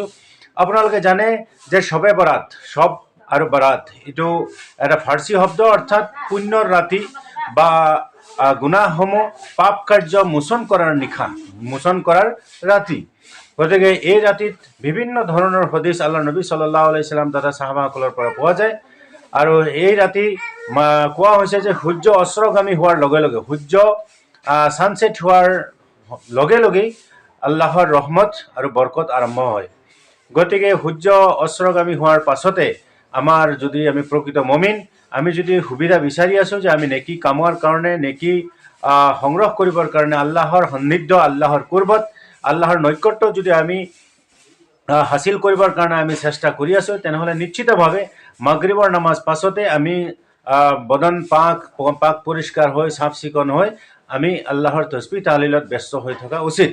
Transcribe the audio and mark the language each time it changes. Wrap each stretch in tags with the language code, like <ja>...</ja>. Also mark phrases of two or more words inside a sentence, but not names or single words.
<as>আপোনালোকে জানে যে শবে বৰাত, শব আৰু বৰাত এইটো এটা ফাৰ্চী শব্দ, অৰ্থাৎ পুণ্যৰ ৰাতি বা গুণাহসমূহ পাপ কাৰ্য মোচন কৰাৰ নিশা, মোচন কৰাৰ ৰাতি। গতিকে এই ৰাতিত বিভিন্ন ধৰণৰ হদিছ আল্লাহ নবী</as> <ar>صلى الله عليه سلم</ar> <as>তথা সাহাবাসকলৰ পৰা পোৱা যায়। আৰু এই ৰাতি কোৱা হৈছে যে সূৰ্য অস্ত্ৰগামী হোৱাৰ লগে লগে, সূৰ্য ছানছেট হোৱাৰ লগে লগেই আল্লাহৰ ৰহমত আৰু বৰকত আৰম্ভ হয়। গতিকে সূৰ্য অস্ত্ৰগামী হোৱাৰ পাছতে আমাৰ যদি আমি প্ৰকৃত মমিন, আমি যদি সুবিধা বিচাৰি আছোঁ যে আমি নেকি কামৰ কাৰণে, নেকি সংগ্ৰহ কৰিবৰ কাৰণে, আল্লাহৰ সান্নিধ্য, আল্লাহৰ কুৰ্বত, আল্লাহৰ নৈকট্য যদি আমি হাসিল কৰিবৰ কাৰণে আমি চেষ্টা কৰি আছোঁ, তেনেহ'লে নিশ্চিতভাৱে মাগৰিবৰ নামাজ পাছতে আমি বদন পাক পৰিষ্কাৰ হৈ চাফ চিকুণ হৈ আমি আল্লাহৰ তসবিহ তাহলিলত ব্যস্ত হৈ থকা উচিত।</as>